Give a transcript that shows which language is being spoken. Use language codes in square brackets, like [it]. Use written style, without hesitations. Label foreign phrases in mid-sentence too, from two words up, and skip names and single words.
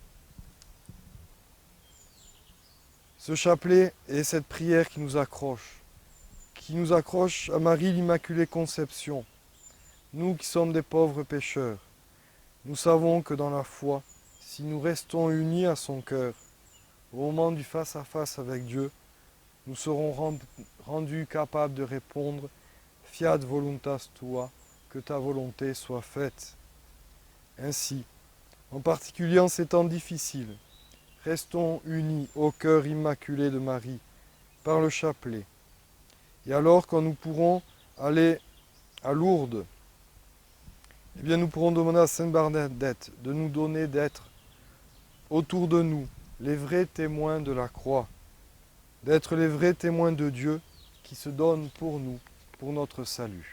[fr] Ce chapelet est cette prière qui nous accroche à Marie l'Immaculée Conception. Nous qui sommes des pauvres pécheurs, nous savons que dans la foi, si nous restons unis à son cœur, au moment du face-à-face avec Dieu, nous serons rendus capables de répondre « [la] Fiat voluntas tua », [fr] que ta volonté soit faite. Ainsi, en particulier en ces temps difficiles, restons unis au cœur immaculé de Marie, par le chapelet. Et alors, quand nous pourrons aller à Lourdes, eh bien, nous pourrons demander à Sainte Bernadette de nous donner d'être autour de nous les vrais témoins de la croix, d'être les vrais témoins de Dieu qui se donne pour nous, pour notre salut.